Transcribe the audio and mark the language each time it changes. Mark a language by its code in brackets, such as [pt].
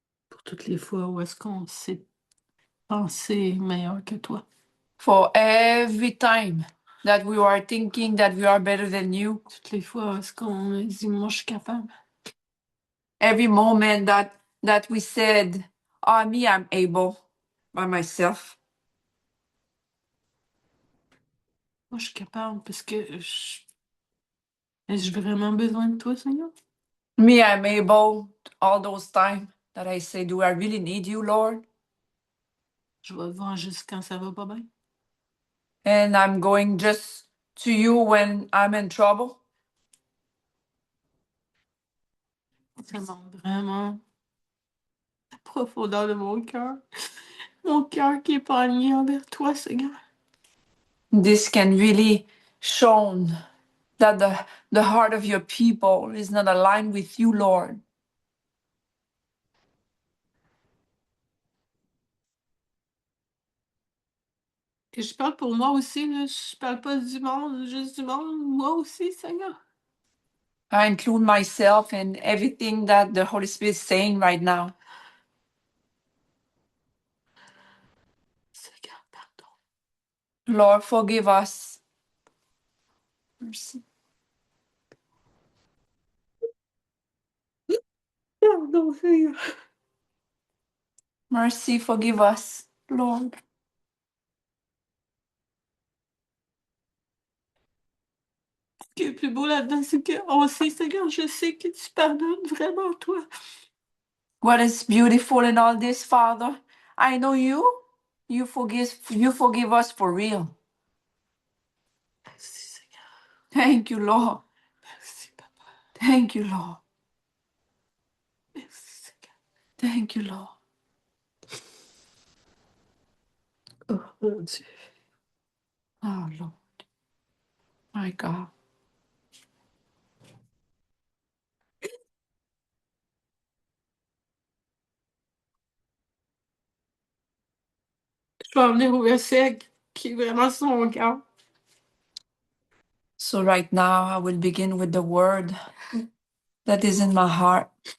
[fr] Pour toutes les fois où est-ce qu'on s'est pensé meilleur que toi. [en] For every time that we are thinking that we are better than you. [fr] Toutes les fois où est-ce qu'on a dit, moi je suis capable. [en] Every moment that we said, oh, me, I'm able by myself. [fr] Moi, je suis capable parce que j'ai vraiment besoin de toi, Seigneur. [en] Me, I'm able all those times that I say, do I really need you, Lord? [fr] Je vais te voir juste quand ça va pas bien. [en] And I'm going just to you when I'm in trouble. [fr] Ça montre vraiment la profondeur de mon cœur. Mon cœur qui est pas aligné envers toi, Seigneur. [en] This can really show that the heart of your people is not aligned with you, Lord. [fr] Et je parle pour moi aussi, là. Je parle pas du monde, juste du monde, moi aussi, Seigneur. [en] I include myself in everything that the Holy Spirit is saying right now. [fr] Seigneur, pardon. [en] Lord, forgive us. [fr] Merci. Pardon, Seigneur. [en] Mercy, forgive us, Lord. [fr] Ce qui est plus beau là-dedans, c'est qu'on sait, Seigneur, je sais que tu pardonnes vraiment, toi. [en] What is beautiful in all this, Father? I know you. You forgive us for real. [fr] Merci, Seigneur. [en] Thank you, Lord. [fr] Merci, Papa. [en] Thank you, Lord. Merci, Seigneur. Thank you, Lord. [fr] Oh, mon Dieu. [en] Oh, Lord. My God. [fr] Je vais en venir au verset qui est vraiment sur mon cœur. [en] So right now, I will begin with the word that is in my heart.